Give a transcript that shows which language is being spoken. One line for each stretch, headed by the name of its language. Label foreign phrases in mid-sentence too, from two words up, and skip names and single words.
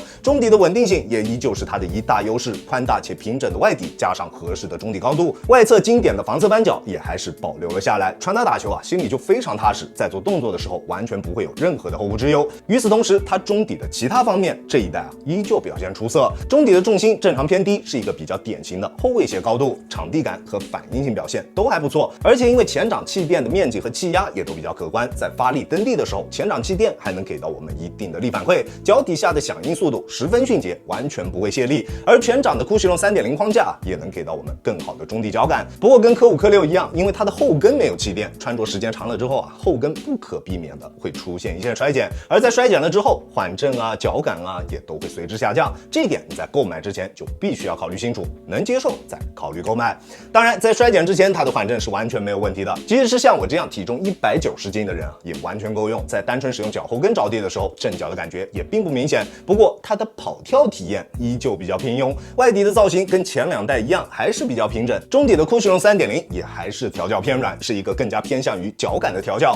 Chinese: 中底的穩定性也依舊是它的一大優勢，寬大且平整的外底加上合適的中底高度，外側經典的防側翻角也還是保留了下來，穿它打球心裡就非常踏實，在做动作的时候完全不會有任何的後顧之憂。與此同時，它中底的其他方面這一代依舊表現出色，中底的重心正常偏低，是一個比較典型的後衛鞋高度，場地感和反應性表現都還不錯，而且因為前掌氣墊的面積和氣壓也都比較可觀，在發力蹬地的時候，前掌气墊還能給到我们一定的力反饋，腳底下的響應速度十分迅捷，完全不會泄力。而全掌的酷栩龍 3.0 框架也能給到我們更好的中底腳感。不過跟科5、科6一樣，因為它的後跟沒有氣墊，穿着時間長了之後後跟不可避免的會出現一些衰減，而在衰減了之後，缓震啊、脚感啊也都会隨之下降。這一點你在購買之前就必須要考慮清楚，能接受再考慮購買。当然，在衰減之前，它的缓震是完全没有問題的，即使是像我这樣体重190斤的人啊，也完全夠用。在单純使用脚后跟着地的時候，震腳的感覺也並不明顯。不過它的跑跳體驗依舊比較平庸，外底的造型跟前兩代一樣，還是比較平整。中底的 Cushioning 3.0也還是調教偏軟，是一個更加偏向於腳感的調教。